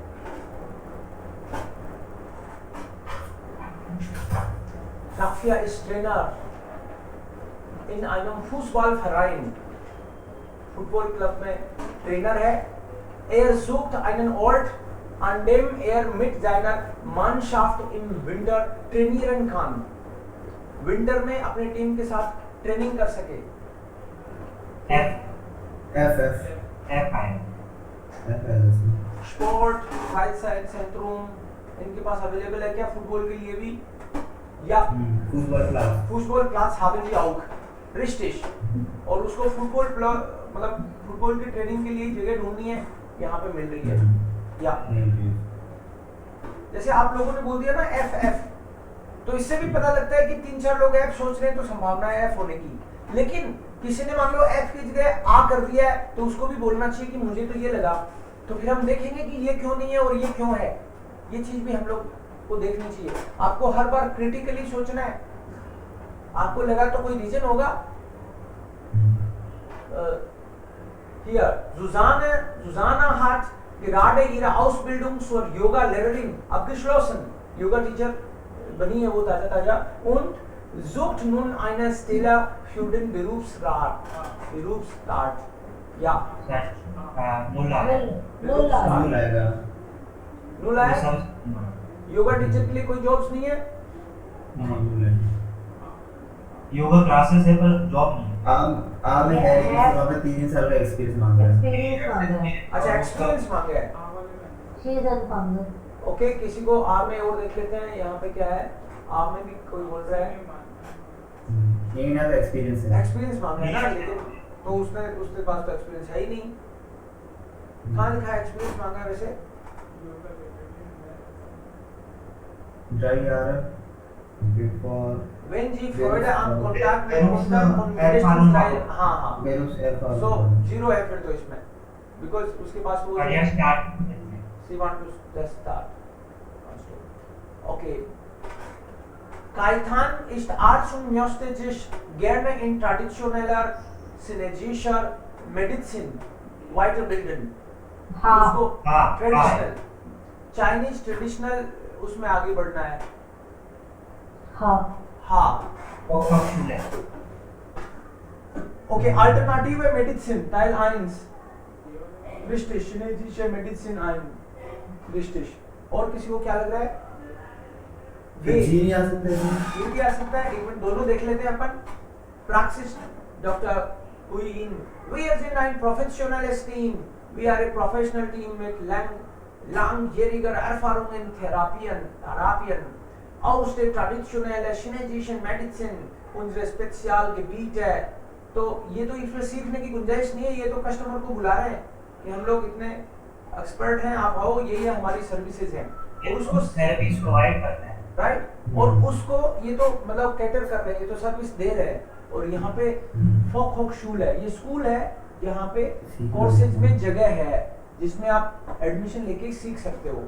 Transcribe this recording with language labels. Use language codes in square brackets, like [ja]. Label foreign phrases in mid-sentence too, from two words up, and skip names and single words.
[de] Raffia ist Trainer in einem Fußballverein. [en] Football Club [hi] में Trainer है. [de] Er sucht einen Ort, an dem er mit seiner Mannschaft im Winter trainieren kann. [hi] विंटर में अपने टीम के साथ ट्रेनिंग कर सके. F F आया स्पोर्ट Freizeitzentrum इनके पास अवेलेबल है क्या फुटबॉल के लिए भी? [de] या [en] football class [de] haben wir auch. Richtig. [hi] और उसको मतलब फुटबॉल की ट्रेनिंग के लिए जगह ढूंढनी है, यहाँ पे मिल रही है. या जैसे आप लोगों ने बोल दिया ना एफ, तो इससे भी पता लगता है कि 3-4 लोग एफ सोच रहे हैं तो संभावना है एफ होने की. लेकिन किसी ने मान लो एफ की जगह आ कर दिया है तो उसको भी बोलना चाहिए कि मुझे तो ये लगा. तो फिर हम देखेंगे कि ये क्यों नहीं है और ये क्यों है. ये चीज भी हम लोग को देखनी चाहिए. आपको हर बार क्रिटिकली सोचना है. आपको लगा तो कोई रीजन होगा. [de] Hier, Susanna hat gerade ihre Ausbildung zur Yoga-Lehrerin abgeschlossen. Yoga-Teacher [hi] बनी है वो ताजा [de] und sucht nun eine Stelle für den Berufsstart. Ja. null [hi] आएगा. योगा टीचर के लिए कोई जॉब्स नहीं है. योगा क्लासेस है पर जॉब नहीं. आपने है कि वहाँ पे 3 साल का एक्सपीरियंस मांगा है. अच्छा एक्सपीरियंस मांगे है. ओके, किसी को आर में और देख लेते हैं. यहाँ पे क्या है, आर में भी कोई बोल रहा है ये ना एक्सपीरियंस है. एक्सपीरियंस मांगा है ना, लेकिन तो उसके पास तो एक्सपीरियंस है ही नहीं. कहाँ लिखा है एक्सपीरियंस मांगा है वैसे? ड्राई यार before [de] Wenn Sie Freude am Kontakt mit Kunden und mindestens हाँ Berufs Erfahrung. [hi] so 0 है फिर तो इसमें, because उसके पास वो [en] career start. she want to just start. Okay. [de] Kaitan ist Arzt und möchte sich gerne in traditioneller chinesischer Medizin weiterbilden. [hi] उसको [en] traditional Chinese traditional [hi] उसमें आगे बढ़ना है. हाँ. [de] Okay, alternative Medizin Teil 1. Richtig, chinesische Medizin 1. Richtig. [hi] और किसी को क्या लग रहा है? जी नहीं आ सकता है. ये भी आ सकता है. एक मिनट दोनों देख लेते हैं अपन. [de] Praxis Dr. Huyin. Wir sind ein professionelles Team. [en] We are a professional team [de] mit langjähriger Erfahrung in Therapien aus der traditionellen chinesischen Medizin. Unsere Spezialgebiete. [hi] तो ये तो इसमें सीखने की गुंजाइश नहीं है. ये तो कस्टमर को बुला रहे हैं कि हम लोग इतने एक्सपर्ट हैं, आप आओ, ये हमारी सर्विसेज हैं. और उसको [en] service provide [hi] करते हैं, राइट. और उसको ये तो मतलब कैटर कर रहे हैं, ये तो सर्विस दे रहे हैं. और यहाँ पे फोकहोकशूल है, ये स्कूल है यहाँ पे कोर्सेज में जगह है जिसमें आप एडमिशन लेके सीख सकते हो.